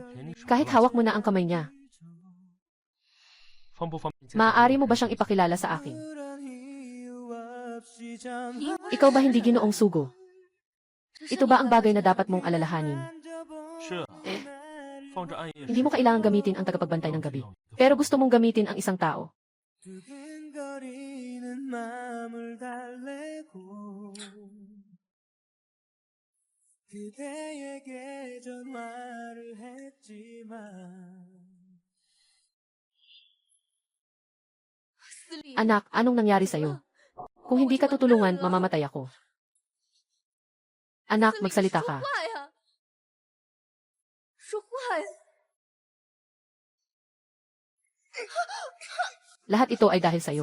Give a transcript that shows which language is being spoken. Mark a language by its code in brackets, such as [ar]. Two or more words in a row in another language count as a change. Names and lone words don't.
[tl] Kahit hawak mo na ang kamay niya. Maaari mo ba siyang ipakilala sa akin? Ikaw ba hindi Ginoong Sugo? Ito ba ang bagay na dapat mong alalahanin? Hindi mo kailangang gamitin ang tagapagbantay ng gabi. Pero gusto mong gamitin ang isang tao. [ko] 두근거리는 마음을 달래고 그대에게 전화를 했지만 [tl] Anak, anong nangyari sa'yo? Kung hindi ka tutulungan, mamamatay ako. Anak, magsalita ka. Lahat ito ay dahil sa'yo.